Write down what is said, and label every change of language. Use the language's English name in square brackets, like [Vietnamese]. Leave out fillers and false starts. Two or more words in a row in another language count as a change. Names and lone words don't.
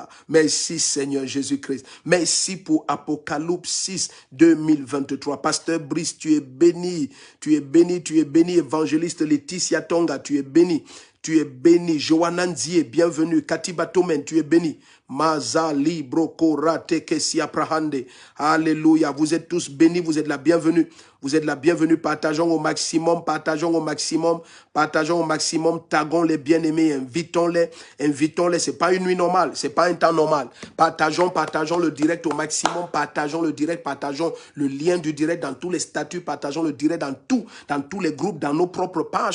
[French] Merci Seigneur Jésus-Christ. Merci pour Apocalypse 6, 2023. Pasteur Brice, tu es béni. Tu es béni, tu es béni. Évangéliste Laetitia Tonga, tu es béni. Tu es béni. Johanna Nzie, bienvenue. Katiba Tomen, tu es béni. Maza libro korate kesia prahande. Alléluia. Vous êtes tous bénis, vous êtes la bienvenue. Vous êtes la bienvenue. Partageons au maximum, partageons au maximum, partageons au maximum. Taguons les bien-aimés, invitons-les, invitons-les. C'est pas une nuit normale, c'est pas un temps normal. Partageons le direct au maximum, partageons le direct, partageons le lien du direct dans tous les statuts, partageons le direct dans tous les groupes, dans nos propres pages.